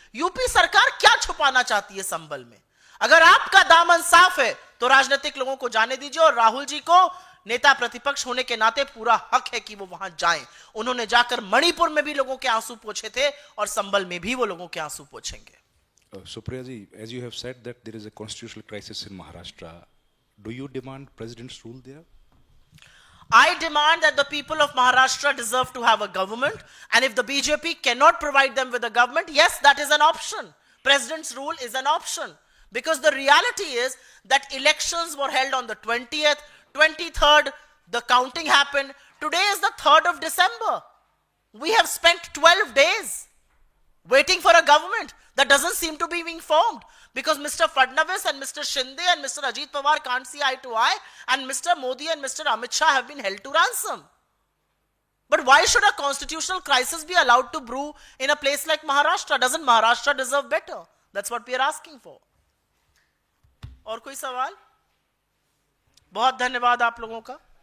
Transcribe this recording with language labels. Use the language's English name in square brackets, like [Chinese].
[Hindi] UP सरकार क्या छुपाना चाहती है संभल में? अगर आपका दामन साफ है तो राजनीतिक लोगों को जाने दीजिए और राहुल जी को नेता प्रतिपक्ष होने के नाते पूरा हक है कि वो वहां जाएं। उन्होंने जाकर मणिपुर में भी लोगों के आंसू पोंछे थे और संभल में भी वो लोगों के आंसू पोंछेंगे। [English] Supriya ji, as you have said that there is a constitutional crisis in Maharashtra, do you demand president's rule there? I demand that the people of Maharashtra deserve to have a government, and if the BJP cannot provide them with a government, yes, that is an option. President's rule is an option. Because the reality is that elections were held on the 20th, 23rd, the counting happened. Today is the 3rd of December. We have spent 12 days waiting for a government that doesn't seem to be being formed. Because Mr. Fadnavis and Mr. Shinde and Mr. Ajit Pawar can't see eye to eye, and Mr. Modi and Mr. Amit Shah have been held to ransom. But why should a constitutional crisis be allowed to brew in a place like Maharashtra? Doesn't Maharashtra deserve better? That's what we are asking for. [Hindi] और कोई सवाल? बहुत धन्यवाद आप लोगों का.